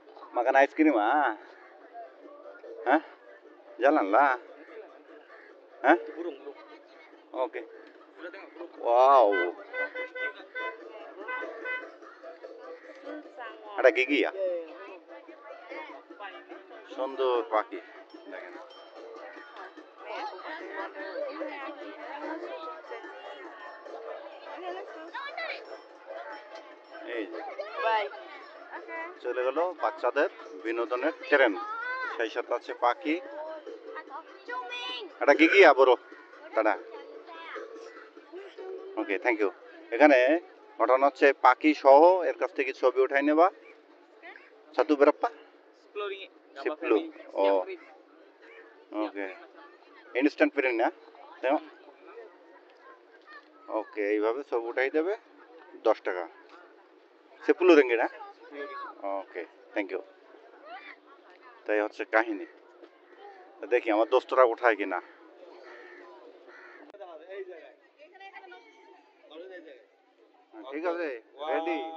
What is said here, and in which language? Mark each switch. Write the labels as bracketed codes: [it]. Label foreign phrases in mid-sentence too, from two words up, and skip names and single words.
[ms] Makan [en] ice cream [ms] ah? Hah? Jalan lah. Hah? Oke. Wow. Ada gigi ya? [bn] সুন্দর পাখি দেখেন। এই যে চলে গেল বাচ্চাদের বিনোদনের ট্রেন, সেই সাথে আছে পাখি। এটা গিগি বড় দাদা। [en] Okay, thank you. [bn] এখানে ঘটনা হচ্ছে পাখি সহ এর কাছ থেকে ছবি উঠাই নেবা। [ms] Satu berapa? 10. Oh. Oke. [en] Instant print [ms] ya? Tengok. Oke, [bn] এইভাবে ছবি উঠাই দেবে 10 টাকা। 10 ringgit না? [en] Okay, thank you. [bn] তাই হচ্ছে কাহিনী। দেখি আমার দোস্তরা উঠায় কিনা। ঠিক আছে, রেডি?